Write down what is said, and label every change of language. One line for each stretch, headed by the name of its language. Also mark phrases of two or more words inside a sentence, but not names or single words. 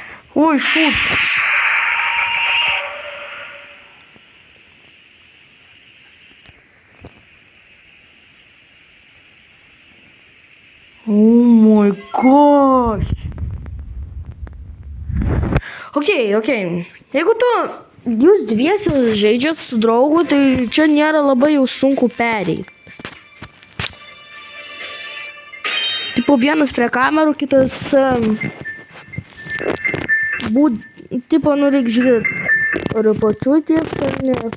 Lithuanian: Oi, šūds.
English: Oh my gosh. Ok.
Lithuanian: Jeigu jūs dviesi žaidžiat su draugu, tai čia nėra labai jau sunku pereiti. Tipo vienas prie kamerų, kitas tipo reik žiūrėti, ar pačiu tieks ar ne.